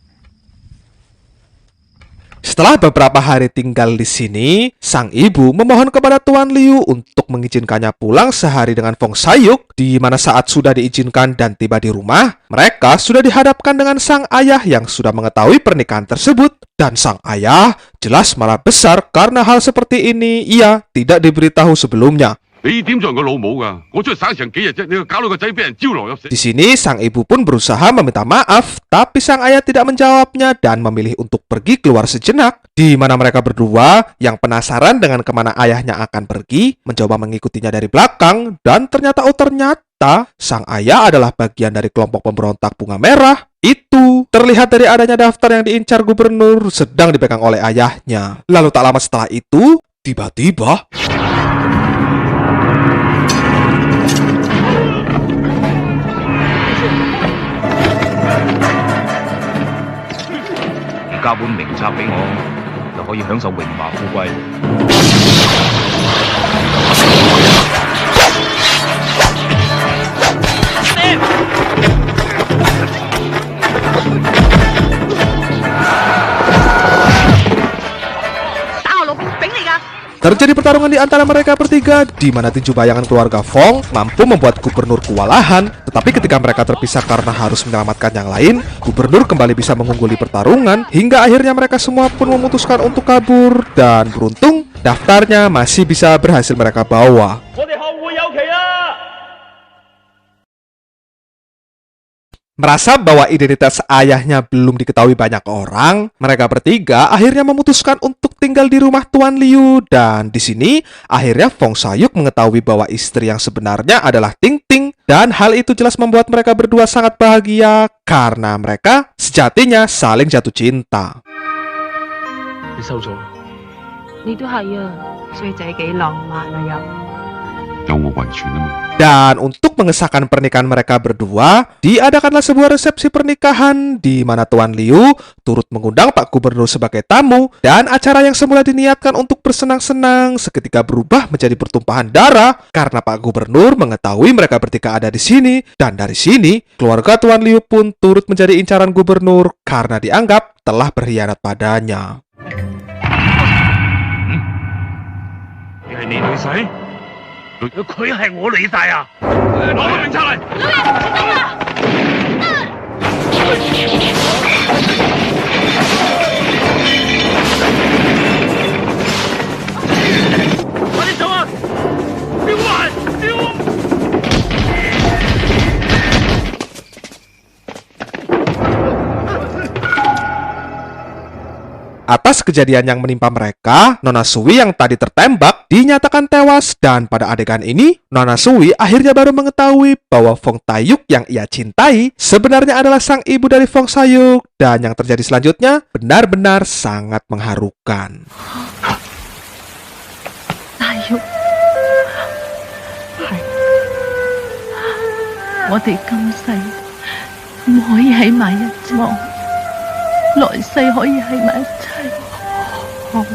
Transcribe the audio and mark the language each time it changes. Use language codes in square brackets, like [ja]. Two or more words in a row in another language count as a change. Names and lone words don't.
[id] Setelah beberapa hari tinggal di sini, sang ibu memohon kepada Tuan Liu untuk mengizinkannya pulang sehari dengan Fong Sayuk, di mana saat sudah diizinkan dan tiba di rumah, mereka sudah dihadapkan dengan sang ayah yang sudah mengetahui pernikahan tersebut, dan sang ayah jelas marah besar karena hal seperti ini ia tidak diberitahu sebelumnya. [yue] 你點做人個老母㗎？我出去省成幾日啫，你又搞到個仔俾人招來入死。 [id] Di sini sang ibu pun berusaha meminta maaf, tapi sang ayah tidak menjawabnya dan memilih untuk pergi keluar sejenak, di mana mereka berdua yang penasaran dengan kemana ayahnya akan pergi, mencoba mengikutinya dari belakang, dan ternyata sang ayah adalah bagian dari kelompok pemberontak Bunga Merah. Itu terlihat dari adanya daftar yang diincar gubernur sedang dipegang oleh ayahnya. Lalu tak lama setelah itu, tiba-tiba [yue] 交本名冊俾我，就可以享受榮華富貴。打我老兵丙嚟㗎！ [id] terjadi pertarungan di antara mereka bertiga, di mana tinju bayangan keluarga Fong mampu membuat gubernur kewalahan. Tetapi ketika mereka terpisah karena harus menyelamatkan yang lain, gubernur kembali bisa mengungguli pertarungan, hingga akhirnya mereka semua pun memutuskan untuk kabur. Dan beruntung, daftarnya masih bisa berhasil mereka bawa. [yue] 我哋後會有期啊！ [id] Merasa bahwa identitas ayahnya belum diketahui banyak orang, mereka bertiga akhirnya memutuskan untuk tinggal di rumah Tuan Liu, dan di sini akhirnya Fong Sayuk mengetahui bahwa istri yang sebenarnya adalah Ting Ting, dan hal itu jelas membuat mereka berdua sangat bahagia karena mereka sejatinya saling jatuh cinta. [yue] 你收咗？你都係啊，衰仔幾浪漫啊又。有我遺傳啊嘛。 [id] Dan untuk mengesahkan pernikahan mereka berdua, diadakanlah sebuah resepsi pernikahan di mana Tuan Liu turut mengundang Pak Gubernur sebagai tamu, dan acara yang semula diniatkan untuk bersenang-senang seketika berubah menjadi pertumpahan darah karena Pak Gubernur mengetahui mereka bertiga ada di sini, dan dari sini keluarga Tuan Liu pun turut menjadi incaran gubernur karena dianggap telah berkhianat padanya. [yue] 你係你女婿？佢係我女婿啊！攞個名冊嚟。快啲走啊！丟啊！丟！ [id] Atas kejadian yang menimpa mereka, Nona Sui yang tadi tertembak dinyatakan tewas, dan pada adegan ini, Nona Sui akhirnya baru mengetahui bahwa Fong Taeyuk yang ia cintai sebenarnya adalah sang ibu dari Fong Sayuk, dan yang terjadi selanjutnya benar-benar sangat mengharukan. [yue] 大玉，係我哋今世唔可以喺埋一床，來世可以喺埋一齊。好。